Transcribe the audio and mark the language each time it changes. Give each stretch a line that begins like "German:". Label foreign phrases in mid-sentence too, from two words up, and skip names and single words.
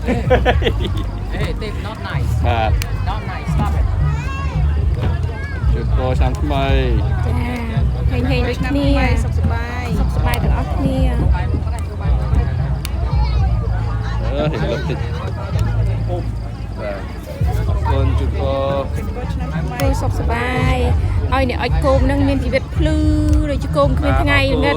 English: Hey, Dave, not nice.
Khmer: បាទ
English: Not nice. Stop it.
Khmer: ជូនពរឆ្នាំថ្មី ចាហេងដូចគ្នាសុខសប្បាយទាំងអស់គ្នា ហេលុបតិចបាទអរគុណជូនពរ គូសុខសប្បាយឲ្យអ្នកអុចគោមនឹងមានជីវិតភ្លឺដូចជាគោមគ្មានថ្ងៃងឹត